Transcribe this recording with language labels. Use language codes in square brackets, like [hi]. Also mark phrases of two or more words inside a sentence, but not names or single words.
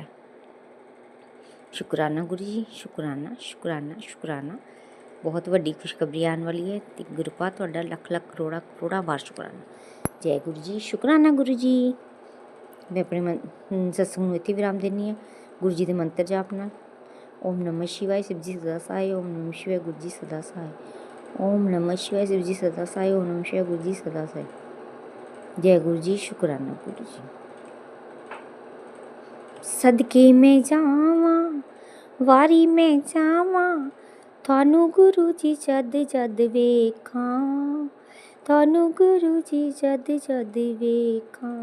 [pa] ਸ਼ੁਕਰਾਨਾ ਗੁਰੂ ਜੀ, ਸ਼ੁਕਰਾਨਾ ਸ਼ੁਕਰਾਨਾ ਸ਼ੁਕਰਾਨਾ। ਬਹੁਤ ਵੱਡੀ ਖੁਸ਼ਖਬਰੀ ਆਉਣ ਵਾਲੀ ਹੈ ਤੇ ਗੁਰੂਪਾ ਤੁਹਾਡਾ ਲੱਖ ਲੱਖ ਕਰੋੜਾ ਕਰੋੜਾ ਵਾਰ ਸ਼ੁਕਰਾਨਾ। ਜੈ ਗੁਰੂ ਜੀ, ਸ਼ੁਕਰਾਨਾ ਗੁਰੂ ਜੀ। ਮੈਂ ਆਪਣੇ ਸਤਸੰਗ ਨੂੰ ਇੱਥੇ ਵਿਰਾਮ ਦਿੰਦੀ ਹਾਂ ਗੁਰੂ ਜੀ ਦੇ ਮੰਤਰ ਜਾਪ ਨਾਲ। [hi] ਓਮ ਨਮः शिवाय शिव जी सदा सहाय, ओम नमः शिवाय गुरु जी सदा सहाय, ओम नमः शिवाय शिव जी सदा सहाय, ओम नमः शिवाय गुरु जी सदा सहाय। [pa] ਜੈ ਗੁਰੂ ਜੀ, ਸ਼ੁਕਰਾਨਾ ਗੁਰੂ ਜੀ। ਸਦਕੇ ਮੈਂ ਜਾਵਾਂ ਵਾਰੀ ਮੈਂ ਜਾਵਾਂ, ਥਾਨੂੰ ਗੁਰੂ ਜੀ ਜਦ ਜਦ ਵੇਖਾਂ, ਥਾਨੂੰ ਗੁਰੂ ਜੀ ਜਦ ਜਦ ਵੇਖਾਂ।